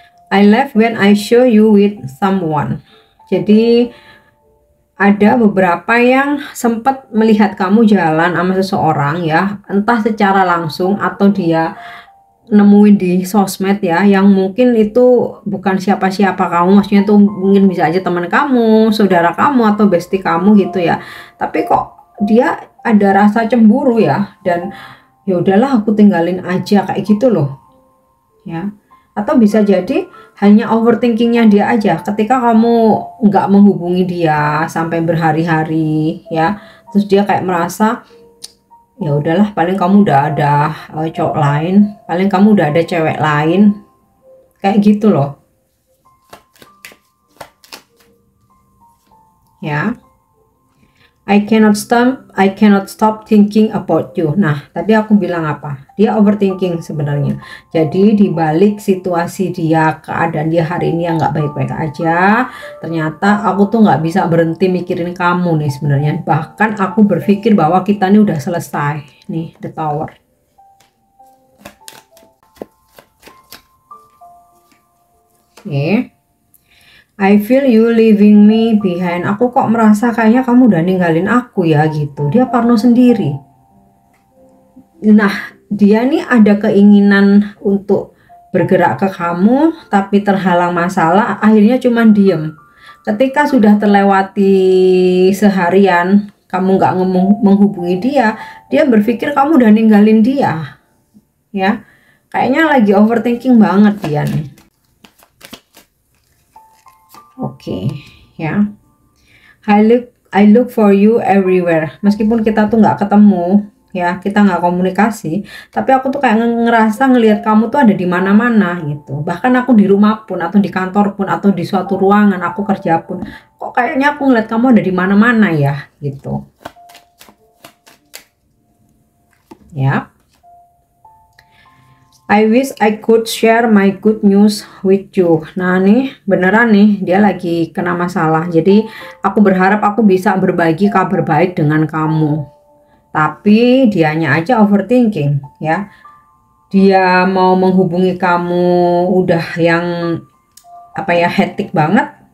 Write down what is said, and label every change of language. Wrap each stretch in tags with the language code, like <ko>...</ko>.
<en>I laugh when I show you with someone.</en> <id>Jadi ada beberapa yang sempat melihat kamu jalan sama seseorang ya, entah secara langsung atau dia nemuin di sosmed ya, yang mungkin itu bukan siapa-siapa kamu, maksudnya tuh mungkin bisa aja teman kamu, saudara kamu, atau bestie kamu gitu ya. Tapi kok dia ada rasa cemburu ya, dan ya udahlah aku tinggalin aja kayak gitu loh ya. Atau bisa jadi hanya overthinkingnya dia aja ketika kamu nggak menghubungi dia sampai berhari-hari ya, terus dia kayak merasa ya udahlah paling kamu udah ada cowok lain, paling kamu udah ada cewek lain, kayak gitu loh ya.</id> <en>I cannot stop thinking about you.</en> <id>Nah, tadi aku bilang apa? Dia overthinking sebenarnya. Jadi di balik situasi dia, keadaan dia hari ini yang nggak baik-baik aja, ternyata aku tuh nggak bisa berhenti mikirin kamu nih sebenarnya. Bahkan aku berpikir bahwa kita ini udah selesai.</id> <en>Nih, the Tower. Oke. I feel you leaving me behind.</en> <id>Aku kok merasa kayaknya kamu udah ninggalin aku ya gitu. Dia parno sendiri. Nah, dia nih ada keinginan untuk bergerak ke kamu, tapi terhalang masalah, akhirnya cuman diem. Ketika sudah terlewati seharian, kamu nggak menghubungi dia, dia berpikir kamu udah ninggalin dia. Ya, kayaknya lagi overthinking banget dia nih. Oke, ya.</id> <en>I look for you everywhere.</en> <id>Meskipun kita tuh nggak ketemu, ya, kita nggak komunikasi, tapi aku tuh kayak ngerasa ngelihat kamu tuh ada di mana-mana gitu. Bahkan aku di rumah pun, atau di kantor pun, atau di suatu ruangan aku kerja pun, kok kayaknya aku ngeliat kamu ada di mana-mana ya, gitu. Ya.</id> <en>I wish I could share my good news with you.</en> <id>Nah nih beneran nih dia lagi kena masalah. Jadi aku berharap aku bisa berbagi kabar baik dengan kamu. Tapi dianya aja overthinking ya. Dia mau menghubungi kamu udah yang apa ya, hektik banget.</id>